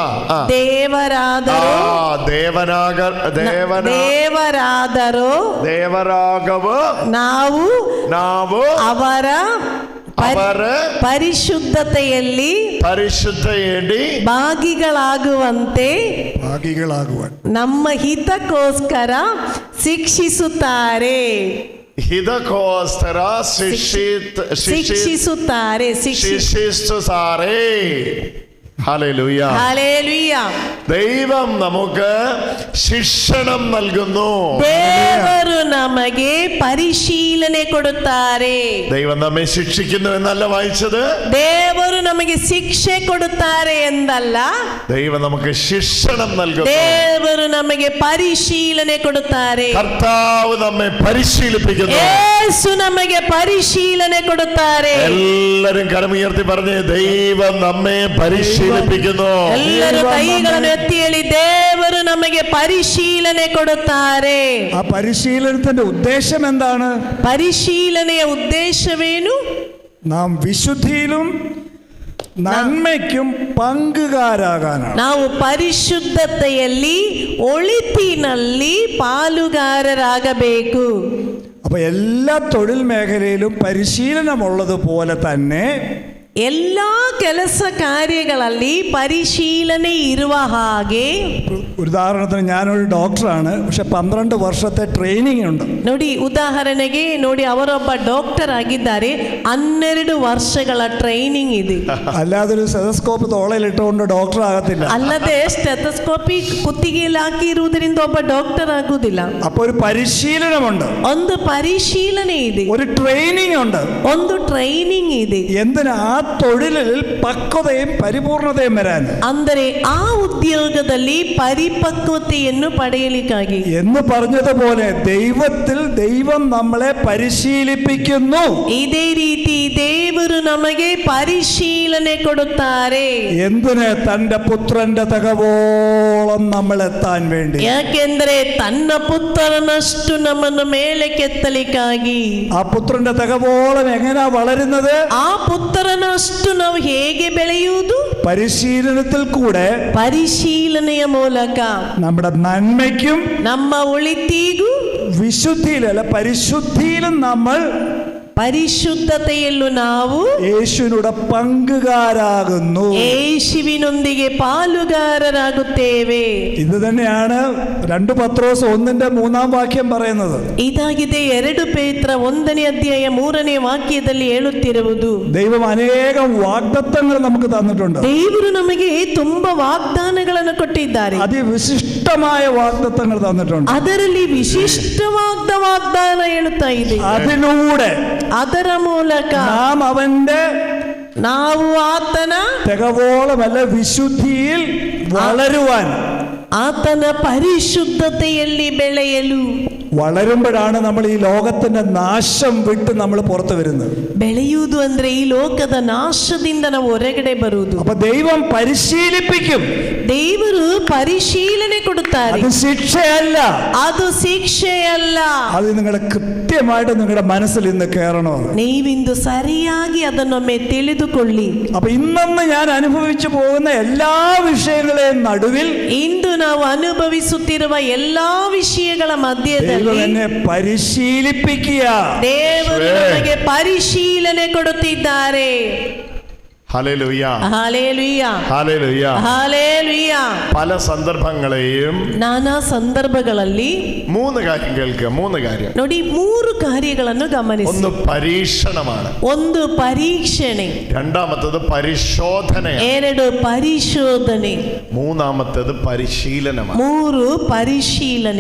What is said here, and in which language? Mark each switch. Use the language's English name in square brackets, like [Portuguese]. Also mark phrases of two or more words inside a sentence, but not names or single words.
[Kannada] ದೇವರಾದರೋ ನಾವು ಅವರ ಪರಿಶುದ್ಧತೆಯಲ್ಲಿ ಭಾಗಿಗಳಾಗುವಂತೆ ನಮ್ಮ ಹಿತಕ್ಕೋಸ್ಕರ ಶಿಕ್ಷಿಸುತ್ತಾರೆ. [Malayalam] ഹല്ലേലൂയ. ഹല്ലേലൂയ. ദൈവം നമുക്ക് ശിക്ഷണം നൽകുന്നു. [Kannada] ದೇವರು ನಮಗೆ ಪರಿಶೀಲನೆ ಕೊಡುತ್ತಾರೆ. [Malayalam] ദൈവം നമ്മെ ശിക്ഷിക്കുന്നു എന്നല്ല വായിച്ചത്. [Kannada] ದೇವರು ನಮಗೆ ಶಿಕ್ಷೆ ಕೊಡುತ್ತಾರೆ ಎಂದಲ್ಲ, [Malayalam] ദൈവം നമുക്ക് ശിക്ഷണം നൽകുന്നു. [Kannada] ದೇವರು ನಮಗೆ ಪರಿಶೀಲನೆ ಕೊಡುತ್ತಾರೆ. [Malayalam] കർത്താവ് നമ്മെ പരിശീലിപ്പിക്കുന്നു. [Kannada] യേശു ನಮಗೆ ಪರಿಶೀಲನೆ ಕೊಡುತ್ತಾರೆ. [Malayalam] എല്ലാവരും കരമുയർത്തി പറഞ്ഞേ, ദൈവം നമ്മെ പരിശീലിപ്പിക്കുന്നു. [Kannada] ಎಲ್ಲರೂ ಕೈಗಳನ್ನು ಎತ್ತಿ ಹೇಳಿ, ದೇವರು ನಮಗೆ ಪರಿಶೀಲನೆ ಕೊಡುತ್ತಾರೆ. [Malayalam] ആ പരിശീലനത്തിന്റെ ഉദ്ദേശം എന്താണ്? [Kannada] പരിശീലನೆಯ ಉದ್ದೇಶವೇನು? [Malayalam] നാം വിശുദ്ധിയിലും നന്മയ്ക്കും പങ്കുകാരാകാനാണ്. [Kannada] ನಾವು ಪರಿಶುದ್ಧತೆಯಲ್ಲಿ ಒಳಿತಿನಲ್ಲಿ പാലുകാരരാಗಬೇಕು. [Malayalam] അപ്പൊ എല്ലാ തൊഴിൽ മേഖലയിലും പരിശീലനമുള്ളതുപോലെ തന്നെ [Kannada] എല്ലാ ಕೆಲಸ ಕಾರ್ಯಗಳಲ್ಲಿ ಪರಿಶೀಲನೆ ಇರುವ ಹಾಗೆ, [Malayalam] ഉദാഹരണത്തിന് ഞാനൊരു ഡോക്ടറാണ്, പക്ഷെ 12 വർഷത്തെ ട്രെയിനിങ് ഉണ്ട്. [Kannada] ನೋಡಿ, ಉದಾಹರಣೆಗೆ ನೋಡಿ, ಅವರೊಬ್ಬ ಡಾಕ್ಟರ್ ಆಗಿದ್ದಾರೆ, 12 ವರ್ಷಗಳ ಟ್ರೈನಿಂಗ್ ಇದೆ. [Malayalam] അല്ലാതെ ഒരു സ്റ്റെതസ്കോപ്പ് തോളയിലിട്ടുകൊണ്ട് ഡോക്ടർ ആകത്തില്ല. [Kannada] ಅಲ್ಲದೆ ಸ್ಟೆಥೋಸ್ಕೋಪಿ ಕುತ್ತಿಗೆಯಲ್ಲಿ ಹಾಕಿರುವುದರಿಂದ ಒಬ್ಬ ಡಾಕ್ಟರ್ ಆಗುವುದಿಲ್ಲ. [Malayalam] അപ്പൊ ഒരു പരിശീലനമുണ്ട്, [Kannada] ಒಂದು ಪರಿಶೀಲನೆ ಇದೆ, [Malayalam] ഒരു ട്രെയിനിങ് ഉണ്ട്. [Kannada] ಒಂದು ಟ್ರೈನಿಂಗ್ ಇದೆ. [Malayalam] എന്തിനാ? ആ തൊഴിലിൽ പക്വതയും പരിപൂർണതയും വരാൻ. [Kannada] ಅಂದರೆ ಆ ಉದ್ಯೋಗದಲ್ಲಿ ಪರಿಪಕ್ವತೆಯನ್ನು ಪಡೆಯಲಿಕ್ಕಾಗಿ [Malayalam] എന്ന് പറഞ്ഞതുപോലെ ദൈവത്തിൽ ദൈവം നമ്മളെ പരിശീലിപ്പിക്കുന്നു. [Kannada] ಇದೇ ರೀತಿ ದೇವರು ನಮಗೆ ಪರಿಶೀಲನೆ ಕೊಡುತ್ತಾರೆ. [Malayalam] എന്തിന്? തന്റെ പുത്രന്റെ തകവോളം നമ്മൾ എത്താൻ വേണ്ടി. [Kannada] ಯಾಕೆಂದ್ರೆ ತನ್ನ ಪುತ್ರನಷ್ಟು ನಮ್ಮನ್ನು ಮೇಲೆ ಕೆತ್ತಲಿಕ್ಕಾಗಿ. [Malayalam] ആ പുത്രന്റെ തകവോളം എങ്ങനെയാ വളരുന്നത്? [Kannada] ಆ ಪುತ್ರನಷ್ಟು ನಾವು ಹೇಗೆ ಬೆಳೆಯುವುದು? [Malayalam] പരിശീലനത്തിൽ കൂടെ, [Kannada] ಪರಿಶೀಲನೆಯ ಮೂಲಕ [Malayalam] നമ്മുടെ നന്മയ്ക്കും [Kannada] ನಮ್ಮ ಒಳಿತಿಗೂ [Malayalam] വിശുദ്ധിയിലല്ല പരിശുദ്ധിയിലും നമ്മൾ [Kannada] ಪರಿಶುದ್ಧತೆಯಲ್ಲೂ ನಾವು [Malayalam] യേശുവിനോട് പങ്കുകാരാകുന്നു. [Kannada] യേശുവിനೊಂದಿಗೆ ಪಾಲುಗಾರರಾಗುತ್ತೇವೆ. [Malayalam] ഇത് തന്നെയാണ് 2 പത്രോസ് 1:3 പറയുന്നത്. [Kannada] ಇದಾಗಿದೆ 2 ಪೇತ್ರ 1ನೇ ಅಧ್ಯಾಯ 3ನೇ ವಾಕ್ಯದಲ್ಲಿ ಹೇಳುತ್ತಿರುವುದು. [Malayalam] ദൈവം അനേകം വാഗ്ദത്തങ്ങൾ നമുക്ക് തന്നിട്ടുണ്ട്. [Kannada] ದೇವರು ನಮಗೆ ತುಂಬಾ ವಾಗ್ದಾನಗಳನ್ನು ಕೊಟ್ಟಿದ್ದಾರೆ. [Malayalam] അതിവിശിഷ്ടമായ വാഗ്ദത്തങ്ങൾ തന്നിട്ടുണ്ട്. [Kannada] ಅದರಲ್ಲಿ ವಿಶಿಷ್ಟವಾದ ವಾಗ್ದಾನ ಹೇಳುತ್ತಾ ಇದೆ. [Malayalam] അതിലൂടെ [Kannada] ಅದರ ಮೂಲಕ ನಾವು ಆತನ [Malayalam] തികവോളമല്ല വിശുദ്ധിയിൽ വളരുവാൻ, [Kannada] ಆತನ ಪರಿಶುದ್ಧತೆಯಲ್ಲಿ ಬೆಳೆಯಲು. [Malayalam] വളരുമ്പോഴാണ് നമ്മൾ ഈ ലോകത്തിന്റെ നാശം വിട്ട് നമ്മൾ പുറത്തു വരുന്നത്. [Kannada] ಬೆಳೆಯುವುದು ಅಂದ್ರೆ ಈ ಲೋಕದ ನಾಶದಿಂದ ನಾವು ಹೊರಗಡೆ ಬರುವುದು. [Malayalam] അപ്പൊ ദൈവം പരിശീലിപ്പിക്കും. [Kannada] ದೇವರು ಪರಿಶೀಲನೆ ಕೊಡುತ್ತಾರೆ. [Malayalam] അത് ശിക്ഷയല്ല, [Kannada] ಅದು ಶಿಕ್ಷೆಯಲ್ಲ. [Malayalam] അത് നിങ്ങൾ കൃത്യമായിട്ട് നിങ്ങളുടെ മനസ്സിൽ ഇന്ന് കയറണം. [Kannada] ನೀವಿಂದು ಸರಿಯಾಗಿ ಅದನ್ನೊಮ್ಮೆ ತಿಳಿದುಕೊಳ್ಳಿ. [Malayalam] അപ്പൊ ഇന്നൊന്ന് ഞാൻ അനുഭവിച്ചു പോകുന്ന എല്ലാ വിഷയങ്ങളെയും നടുവിൽ [Kannada] ಇಂದು ನಾವು ಅನುಭವಿಸುತ್ತಿರುವ ಎಲ್ಲಾ ವಿಷಯಗಳ ಮಧ್ಯದಲ್ಲಿ [Malayalam] എന്നെ പരിശീലിപ്പിക്കുക. [Kannada] ದೇವರು ನಮಗೆ ಪರಿಶೀಲನೆ ಕೊಡುತ್ತಿದ್ದಾರೆ. [Malayalam] ഹല്ലേലൂയ, ഹല്ലേലൂയ, ഹല്ലേലൂയ, ഹല്ലേലൂയ. പല സന്ദർഭങ്ങളെയും [Kannada] ನಾನಾ ಸಂದರ್ಭಗಳಲ್ಲಿ [Malayalam] 3 കാര്യം കേൾക്കുക. 3 കാര്യം. [Kannada] ನೋಡಿ, 3 ಕಾರ್ಯಗಳನ್ನು ಗಮನಿಸಿ. [Malayalam] ഒന്ന് പരീക്ഷണമാണ്, [Kannada] ಒಂದು ಪರೀಕ್ಷಣೆ, [Malayalam] രണ്ടാമത്തേത് പരിശോധനയാണ്, [Kannada] 2 ಪರಿಶೋಧನೆ, [Malayalam] മൂന്നാമത്തേത് പരിശീലനമാണ്. [Kannada] 3 ಪರಿಶೀಲನೆ.